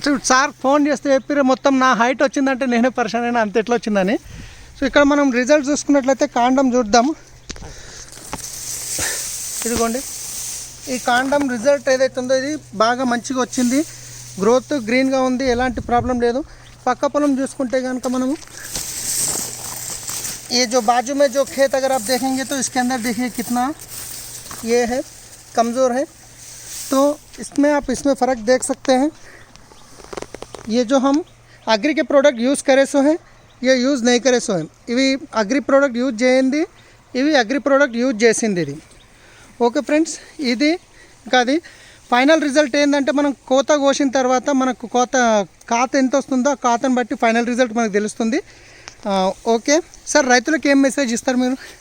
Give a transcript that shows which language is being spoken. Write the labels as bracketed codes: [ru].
[te] Sir phone చేస్తే చెప్పారు మొత్తం నా హైట్ వచ్చిందంటే నేనే పరిశాన్ అయినా, అంత ఎట్లా వచ్చిందని। సో ఇక్కడ మనం రిజల్ట్ చూసుకున్నట్లయితే కాండం చూద్దాము। ఇదిగోండి, ఈ కాండం రిజల్ట్ ఏదైతే ఉందో ఇది బాగా మంచిగా వచ్చింది, గ్రోత్ గ్రీన్గా ఉంది, ఎలాంటి ప్రాబ్లం లేదు। పక్క పొలం చూసుకుంటే కనుక మనము [hi] ये जो बाजू में जो खेत अगर आप देखेंगे तो इसके अंदर देखिए कितना ये है, कमज़ोर है। तो इसमें फ़र्क देख सकते हैं। ये जो हम अग्री के प्रोडक्ट यूज़ करे सो है, ये यूज़ नहीं करे सो है। [te] इवी अग्री प्रोडक्ट यूज़ చేయండి, ఇవి అగ్రి ప్రోడక్ట్ యూజ్ చేసింది ఇది। ఓకే ఫ్రెండ్స్, ఇది ఇంకా అది ఫైనల్ రిజల్ట్ ఏంటంటే మనం కోత కోసిన తర్వాత మనకు కాత ఎంత వస్తుందో ఆ కాతను బట్టి ఫైనల్ రిజల్ట్ మనకు తెలుస్తుంది। ఓకే సార్, రైతులకు ఏం మెసేజ్ ఇస్తారు మీరు?